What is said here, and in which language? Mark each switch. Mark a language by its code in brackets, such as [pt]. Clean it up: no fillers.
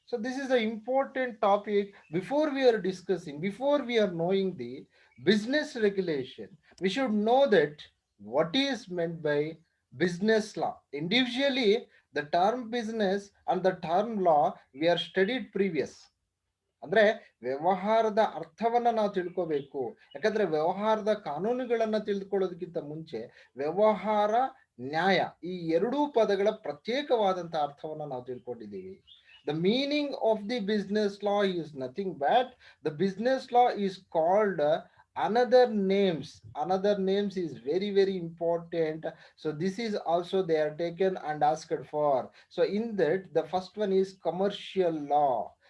[en] So this is an important topic. Before we are discussing, before we are knowing the business regulation, we should know that what is meant by business law. Individually, the term business and the term law we are studied previous. [kn] ಅಂದ್ರೆ ವ್ಯವಹಾರದ ಅರ್ಥವನ್ನ ನಾವು ತಿಳ್ಕೋಬೇಕು. ಯಾಕಂದ್ರೆ ವ್ಯವಹಾರದ ಕಾನೂನುಗಳನ್ನ ತಿಳಿದುಕೊಳ್ಳೋದಕ್ಕಿಂತ ಮುಂಚೆ ವ್ಯವಹಾರ ನ್ಯಾಯ ಈ ಎರಡೂ ಪದಗಳ ಪ್ರತ್ಯೇಕವಾದಂತಹ ಅರ್ಥವನ್ನ ನಾವು ತಿಳ್ಕೊಂಡಿದ್ದೀವಿ. [en] The meaning of the business law is nothing but the business law is called another names is very important. So this is also they are taken and asked for. So in that the first one is commercial law.